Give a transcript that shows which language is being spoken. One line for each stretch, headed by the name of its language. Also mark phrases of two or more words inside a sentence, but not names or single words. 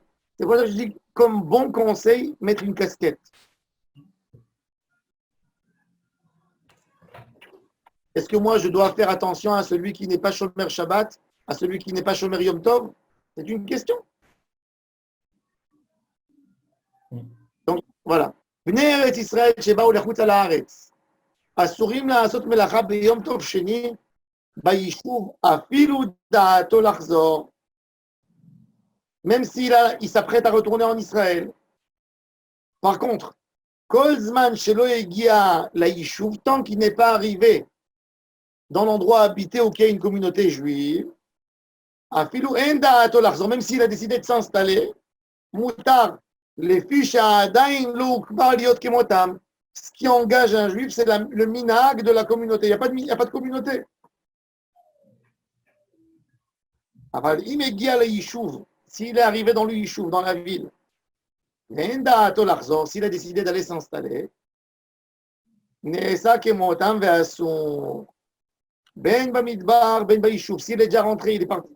French: C'est pour ça que je dis, comme bon conseil, mettre une casquette. Est-ce que moi, je dois faire attention à celui qui n'est pas chômeur Shabbat, à celui qui n'est pas chômeur Yom Tov? C'est une question. Donc, voilà.
Hebrew: בני ארץ ישראל שבאו לחוץ על הארץ, אסורים לעשות מלאכה ביום טוב שני, ביישוב אפילו דעתו לחזור,
French: même s'il s'apprête à retourner en Israël. Par contre,
Hebrew: כל זמן שלא הגיע ליישוב,
French: tant qu'il n'est pas arrivé dans l'endroit habité où il y a une communauté juive,
Hebrew: אפילו אין דעתו לחזור,
French: même s'il a décidé de s'installer, מותר. Les fiches à Dain, ce qui engage un juif, c'est le minag de la communauté. Il n'y a pas de communauté. S'il est arrivé dans le yishuv, dans la ville, s'il a décidé d'aller s'installer, s'il est déjà rentré, il est parti.